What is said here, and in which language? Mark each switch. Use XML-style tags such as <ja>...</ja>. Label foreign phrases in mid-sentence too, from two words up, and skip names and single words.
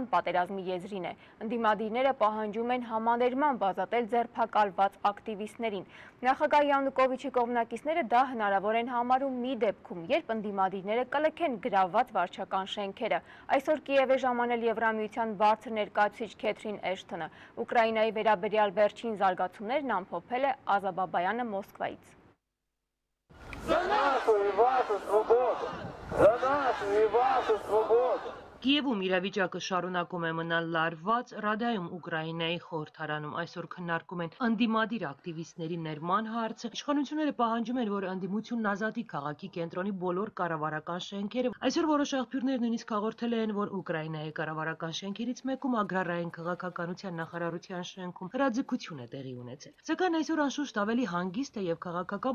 <hy>պատերազմի եզրին է։ Ընդդիմադիրները պահանջում են համաներմամբ ազատել ձերբակալված ակտիվիստներին։ Նախագահ Յանուկովիչի կողմնակիցները դա հնարավոր են համարում մի դեպքում, երբ ընդդիմադիրները կլքեն գրավված վարչական շենքերը։ Այսօր Կիև է ժամանել Եվրամիության բարձր ներկայացուցիչ Քեթրին Էշթոնը։ Ուկրաինայի վերաբերյալ վերջին զարգացումներն ամփոփել է Ազա Բաբայանը Մոսկվայից։</hy> <ru>За нашу и вашу свободу! За нашу и вашу свободу!</ru> <hy>Կիևում իրավիճակը շարունակում է մնալ լարված, Ռադայում Ուկրաինայի խորհրդարանում այսօր քննարկում են ընդդիմադիր ակտիվիստների ներման հարցը։ Իշխանությունները պահանջում են, որ ընդդիմությունն ազատի քաղաքի կենտրոնի բոլոր կառավարական շենքերը։ Այսօր որոշ աղբյուրներ նույնիսկ հաղորդել են, որ Ուկրաինայի կառավարական շենքերից մեկում agrarային քաղաքականության նախարարության շենքում հրաձգություն է տեղի ունեցել։ Սակայն այսօր անշուշտ ավելի հանգիստ է եւ քաղաքական</hy>